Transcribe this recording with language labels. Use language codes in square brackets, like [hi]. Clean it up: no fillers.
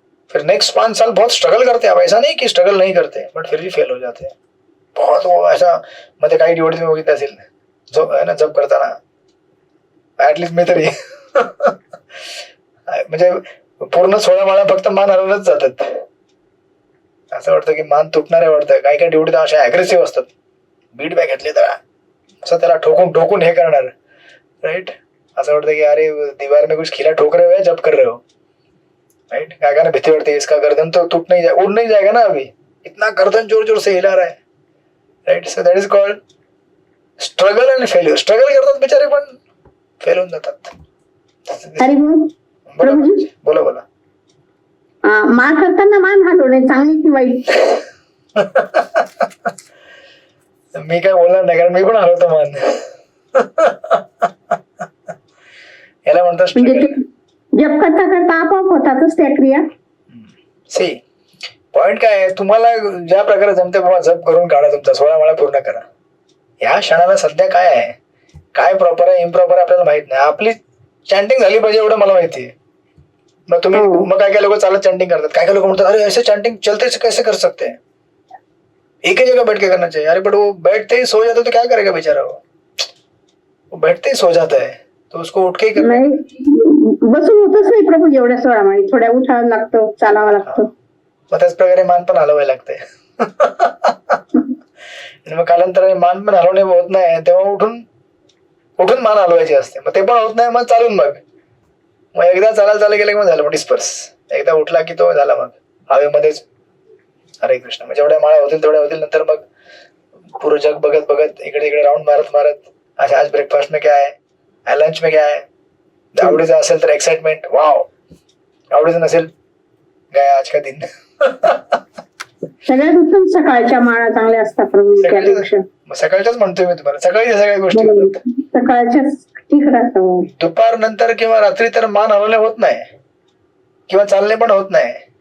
[hi] फिर नेक्स्ट 5 साल बहुत स्ट्रगल करते हैं. अब ऐसा नहीं कि स्ट्रगल नहीं करते बट फिर भी फेल हो जाते हैं बहुत. [mr] वो ऐसा मध्ये काही डिवोटीज मी बघितलं असेल झोप आहे ना, जप करताना ऍटलिस्ट मी तरी म्हणजे पूर्ण 16 माळा फक्त मान हलवूनच जातात. असं वाटतं की मान तुटणारे वाटतं. काही काही डिवोटी अशा अग्रेसिव्ह असतात, बीट बॅग घेतले तर असं त्याला ठोकून ठोकून हे करणार. [en] Right. [mr] असं वाटतं की [hi] अरे दीवार में कुछ खिला ठोक रहे हो या जप कर रहे हो. राइट. क्या कहना, भीती पड़ती इसका गर्दन तो टूट नहीं जाएगा, उड़ नहीं जाएगा ना, अभी इतना गर्दन जोर जोर से हिला रहा है. [en] Right. So that is called struggle and failure. [mr] Struggle करतात बिचारे पण फेल होऊन जातात. बोला बोला. मान करताना मान हलवणे चांगली की वाईट? मी काय बोलणार नाही कारण मी पण हलवतो मान. याला म्हणतात म्हणजे [en] struggle. [mr] ते जप करता करता आपोआप होतातच त्या क्रिया. सी पॉइंट काय आहे, तुम्हाला ज्या प्रकारे जमते बाबा जप करून काढा, तुमचा 16 माळा पूर्ण करा. या क्षणाला सध्या काय आहे, काय प्रॉपर आहे इम्प्रॉपर आहे आपल्याला माहित नाही. आपली चॅन्टिंग झाली पाहिजे एवढं मला माहिती आहे. मग तुम्ही हो. मग काय काय लोक चालत चॅन्टिंग करतात, काय काय लोक म्हणतात [hi] अरे ऐसे चॅन्टिंग चलते से कैसे कर सकते हैं, एक ही जगह बैठ के करना चाहिए. अरे बट वो बैठते ही सो जाता तो क्या करेगा बेचारा, वो बैठते ही सो जाता है तो उसको उठ के ही करना. [mr] नाही बसून होतच नाही प्रभू एवढ्या 16 माळी. थोड्या उठावं लागतं, चालावं लागतं. मग त्याच प्रकारे मान पण हलवायला लागते. आणि मग कालांतराने मान पण हलवणे होत नाही तेव्हा उठून उठून मान हलवायची असते. मग ते पण होत नाही, मग चालून मग एकदा चालायला गेलं की मग झालं, मग डिस्पर्स. एकदा उठला की तो झाला, मग हवेमध्येच हरे कृष्ण. म्हणजे जेवढ्या माळा होतील तेवढ्या होतील. नंतर मग पूर्ण जग बघत बघत इकडे इकडे राऊंड मारत मारत [hi] अच्छा आज ब्रेकफास्ट में क्या है, [mr] आज लंच में क्या है. आवडीचं असेल तर एक्साइटमेंट वाव, आवडीचं नसेल [hi] गया आज का दिन. [mr] सगळ्यात उत्तम सकाळच्या माळा चांगल्या असतात प्रभू त्यापेक्षा. मग सकाळच्याच म्हणतोय मी तुम्हाला, सकाळी या सगळ्या गोष्टी होतात. सकाळच्याच ठीक राहतं. दुपार नंतर किंवा रात्री तर मान हलवणे होत नाही किंवा चालणे पण होत नाही.